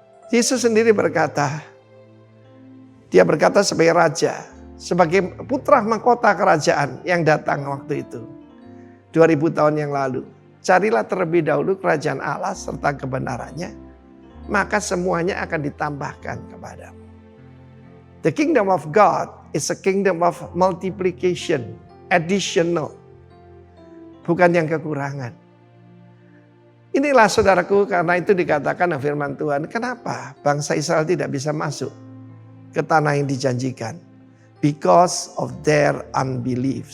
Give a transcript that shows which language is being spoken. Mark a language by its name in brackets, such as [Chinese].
[Indonesian] Yesus sendiri berkata, dia berkata sebagai raja, sebagai putra mahkota kerajaan yang datang waktu itu. 2000 tahun yang lalu. Carilah terlebih dahulu kerajaan Allah serta kebenarannya, maka semuanya akan ditambahkan kepadamu. [English] The kingdom of God is a kingdom of multiplication, additional. [Indonesian] Bukan yang kekurangan. Inilah saudaraku, karena itu dikatakan firman Tuhan, kenapa bangsa Israel tidak bisa masuk ke tanah yang dijanjikan? [English] Because of their unbelief.